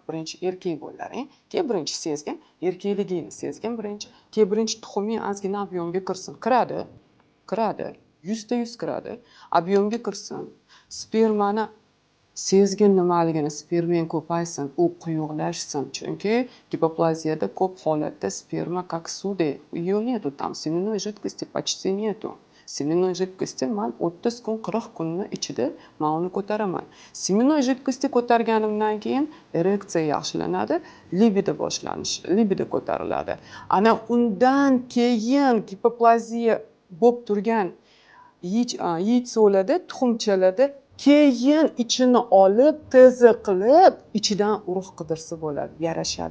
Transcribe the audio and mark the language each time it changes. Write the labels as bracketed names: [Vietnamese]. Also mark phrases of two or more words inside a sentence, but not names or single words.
[Uzbek] Birinchi erkak bo'laring, keyin birinchi sezgin, erkakligingni sezgin birinchi, keyin birinchi tuxuming ozgina объемga kirsin. Kiradi. 100% kiradi. Объемga kirsin. Spermani sezgin nimaligini, sperming ko'paysin, u quyuqlashsin. Chunki gipoplaziyada ko'p holatda sperma [Russian] как суды. Ее нету там, семенной жидкости почти нету. Семенной жидкости [Uzbek] man 30 kun, 40 kunni ichida men uni ko'taraman. [Russian] Семенной жидкости [Uzbek] ko'targanimdan keyin ereksiya yaxshilanadi, libido ko'tariladi. Ana undan keyin gipoplaziya bo'lib turgan yitsolarda, tuxumchalarda keyin ichini olib, tezi qilib, ichidan urug' qidirsa bo'ladi, yarashadi.